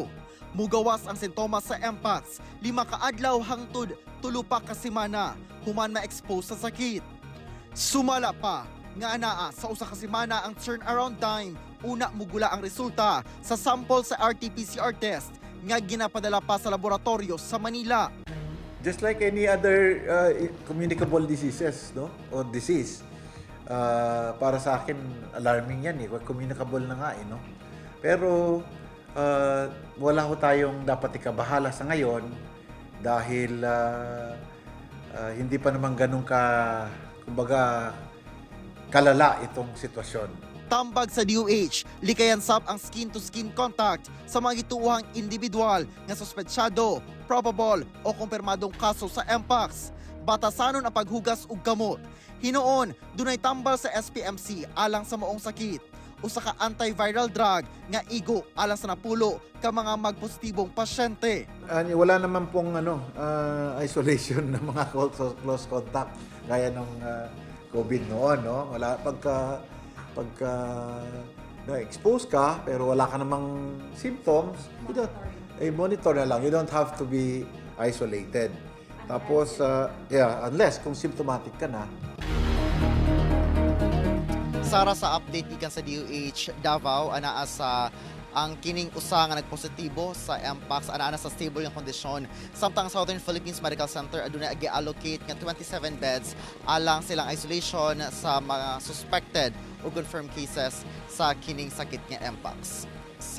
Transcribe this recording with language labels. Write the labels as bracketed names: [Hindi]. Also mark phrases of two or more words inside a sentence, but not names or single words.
[Cebuano] Mugawas ang sintomas sa mpox, 5 ka adlaw hangtod 3 pa ka semana, human ma-expose sa sakit. Sumala pa nga anaa sa usa ka semana ang [English] turnaround time, [Cebuano] una mugula ang resulta sa sample sa RT-PCR test nga ginapadala pa sa laboratorio sa Manila. [English] Just like any other communicable diseases, no? [Filipino] O disease. Para sa akin, alarming yan eh. Communicable na nga eh, no? Pero wala ho tayong dapat ikabahala sa ngayon dahil hindi pa naman ganun kumbaga, kalala itong sitwasyon. [Cebuano] Tambag sa DOH, likayan sab ang [English] skin-to-skin contact [Cebuano] sa mga gituuhang individual nga suspetsyado, probable o kumpirmadong kaso sa mpox. Batasanon ang paghugas og gamot. Hinuon, dunay tambal sa SPMC alang sa maong sakit. Usa ka [English] antiviral drug [Cebuano] nga igo alang sa napulo ka mga magpositibong pasyente. [Filipino] Wala naman pong isolation ng mga [English] close contact [Filipino] gaya ng COVID noon, no? Wala pagka na-expose ka pero wala ka namang symptoms, monitor na lang. [English] You don't have to be isolated. [Filipino] Tapos, unless kung symptomatic ka na. [Cebuano] Sara sa update ikan sa DOH Davao, anaa sa ang kining usa nga nagpositibo sa mpox ana sa stable yung kondisyon. Samtang Southern Philippines Medical Center aduna gi-allocate nga 27 beds alang silang isolation sa mga suspected o [English] confirmed cases [Cebuano] sa kining sakit nga mpox.